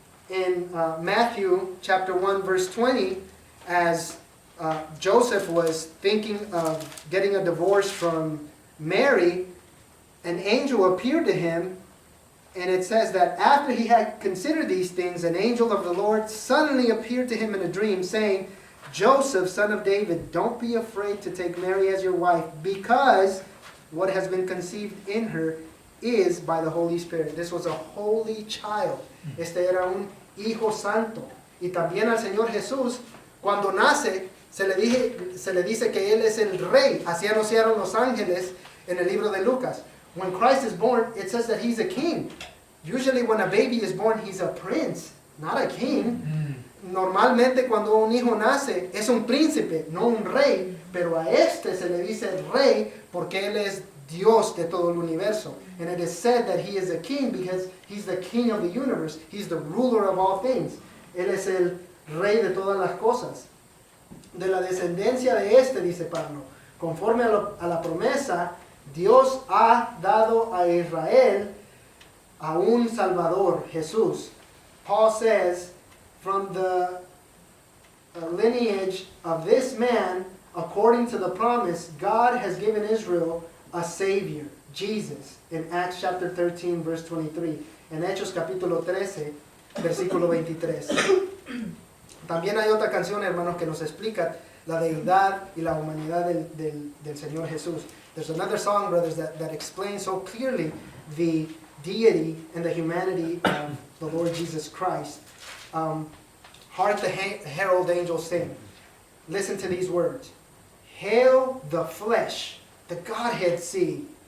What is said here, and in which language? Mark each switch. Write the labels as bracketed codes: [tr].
[en] In Matthew chapter 1 verse 20, as Joseph was thinking of getting a divorce from Mary, an angel appeared to him, and it says that after he had considered these things, an angel of the Lord suddenly appeared to him in a dream, saying, Joseph, son of David, don't be afraid to take Mary as your wife, because what has been conceived in her is by the Holy Spirit. This was a holy child. [es] Este era un hijo santo. Y también al Señor Jesús, cuando nace, se le dice que Él es el rey. Así anunciaron los ángeles en el libro de Lucas. [en] When Christ is born, it says that He's a king. Usually when a baby is born, he's a prince, not a king. [es] Normalmente cuando un hijo nace es un príncipe, no un rey, pero a este se le dice el rey porque él es Dios de todo el universo. [en] And it is said that he is a king because he's the king of the universe. He's the ruler of all things. [es] Él es el rey de todas las cosas. De la descendencia de este, dice Pablo, conforme a la promesa, Dios ha dado a Israel a un Salvador, Jesús. [en] Paul says, from the lineage of this man, according to the promise, God has given Israel a Savior, Jesus, in Acts chapter 13, verse 23. [es] En Hechos capítulo 13, versículo 23. También hay otra canción, hermanos, que nos explica la deidad y la humanidad del Señor Jesús. [en] There's another song, brothers, that explains so clearly the deity and the humanity of the Lord Jesus Christ. Hark the herald angels sing. Listen to these words. Hail the flesh, the Godhead see.